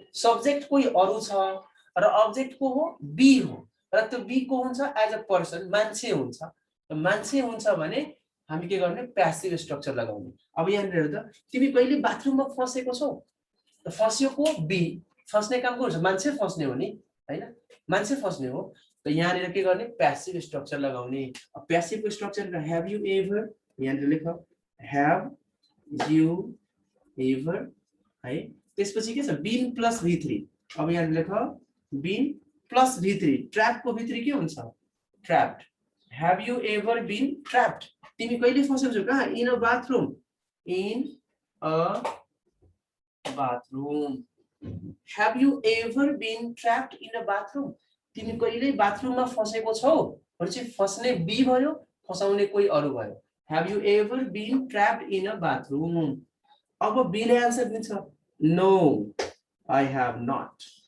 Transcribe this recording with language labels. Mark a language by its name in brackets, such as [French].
[Nepali] Subject कोही अरु छ र अब्जेक्ट को हो बी हो, र त्यो बी को हुन्छ एज अ पर्सन मान्छे हुन्छ। मान्छे हुन्छ भने हामी के गर्ने प्यासिभ स्ट्रक्चर लगाउने। अब यहाँनिर हेर्दा तिमी कहिले बाथरुममा फसेको छौ, फस्योको बी, फस्ने काम को हुन्छ मान्छे फस्ने हो नि हैन, मान्छे फस्ने हो। त यहाँनिर के गर्ने प्यासिभ स्ट्रक्चर लगाउने। Passive structure [English] have you ever, [Nepali] यहाँनिर लेख हैव यु एभर है। त्यसपछि के छ बीन प्लस v3। अब यहाँनिर लेख बीन प्लस v3, ट्र्याप को v3 के हुन्छ ट्र्याप्ड। [English] have you ever been trapped, [Nepali] तिमी कहिले फसेको छौ कहाँ [English] In a bathroom, in a bathroom. Have you ever been trapped in a bathroom? [Nepali] तिमी कहिले बाथरुममा फसेको छौ भनेपछि फस्ने बी भयो, फसाउने कोही अरु भयो। [English] Have you ever been trapped in a bathroom? [Nepali] अब बीले आन्सर दिन्छ [English] No, I have not.